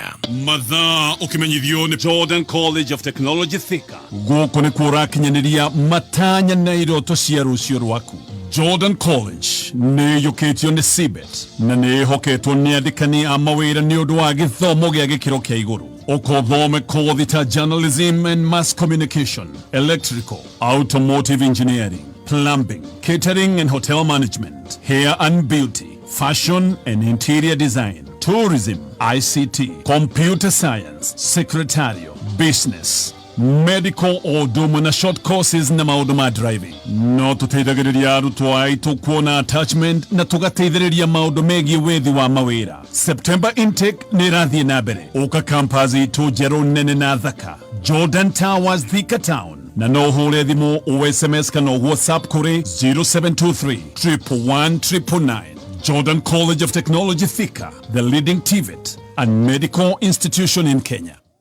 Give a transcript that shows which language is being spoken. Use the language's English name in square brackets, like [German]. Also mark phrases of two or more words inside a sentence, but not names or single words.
[Kikuyu] Mathaa ũkĩmenyithio nĩ Jordan College of Technology Thika. Gũkũ nĩ kũrakinyanĩria matanya na iroto cia rũciũ rwaku. Jordan College nĩ yũkĩtio nĩ CBET na nĩ hoketwo nĩ andĩkani a mawĩra nĩ ũndũ wa gĩthomo gĩa gĩkĩro kĩa igũrũ. Ũkothome kothi ta [English] journalism and mass communication, electrical, automotive engineering, plumbing, catering and hotel management, hair and beauty, fashion and interior design, tourism, ICT, computer science, secretarial, business, medical odumu na short courses [Kikuyu] na maũndũ ma driving. No tũteithagĩrĩria arutwo aitũ kuona attachment na tũgateithĩrĩria maũndũ megiĩ wethi wa mawĩra. [English] September intake [Kikuyu] nĩ ĩrathiĩ na mbere. Ũka campus itũ njerũ nene na thaka, Jordan Towers, Thika Town. Na no hũre thimũ o SMS kana WhatsApp kũrĩ 0723 111 999. [English] Jordan College of Technology Thika, the leading TVET and medical institution in Kenya.